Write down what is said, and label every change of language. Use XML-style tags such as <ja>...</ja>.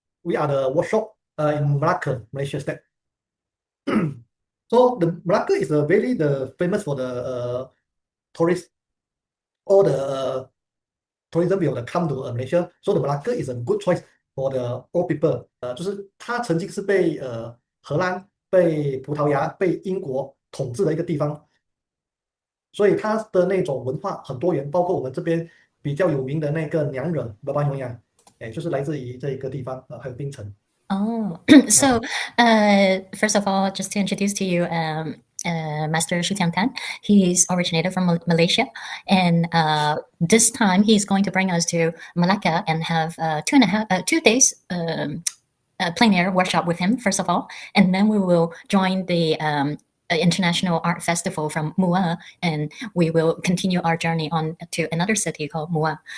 <en>We are the workshop in Melaka, Malaysia state. So the Melaka is very famous for the tourists. All the tourism will come to Malaysia. So the Melaka is a good choice for the old people.</en> <zh>就是它曾经是被荷兰、被葡萄牙、被英国统治的一个地方。所以它的那种文化很多元，包括我们这边比较有名的那个娘惹 Babanyonya， 就是来自于这一个地方，还有槟城。</zh> <en>Oh, so first of all, just to introduce to you, Master Suzchiang Tan. He's originated from Malaysia, and this time he's going to bring us to Melaka and have 2 days plein air workshop with him, first of all, and then we will join the International Art Festival from Muar, and we will continue our journey on to another city called Muar.</en>